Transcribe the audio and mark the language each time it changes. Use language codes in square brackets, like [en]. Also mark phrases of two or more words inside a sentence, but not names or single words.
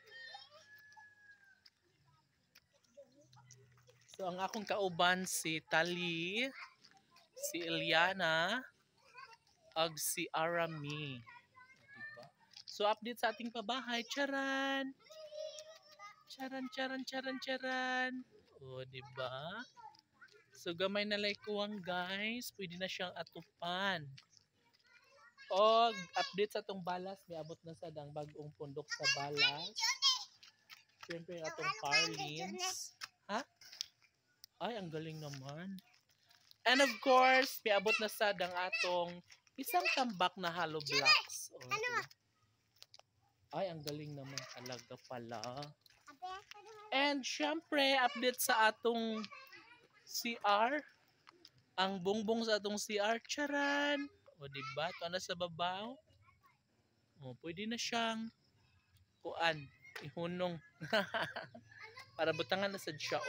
[ceb] So ang akong kauban si Tali, si Eliana, ag si Arami. [tl] Diba? [ceb] So update sa ating pabahay. Charan! Charan. [tl] O, diba? [ceb] So gamay na kuwang guys. Pwede na siyang atupan. O, update sa atong balas. May abot na sa dang bagong pundok sa balas. Siyempre atong Parlins. [tl] Ha? Ay, ang galing naman. [en] And of course, [ceb] may abot na sa dang atong isang tambak na hollow blocks. O, diba? [tl] Ay, ang galing naman talaga pala. [ceb] And syempre, update sa atong CR. Ang bongbong sa atong CR. Charan! [tl] O, diba? [ceb] Ito na sa babaw. O, pwede na siyang ihunong. Para butangan na sa siya.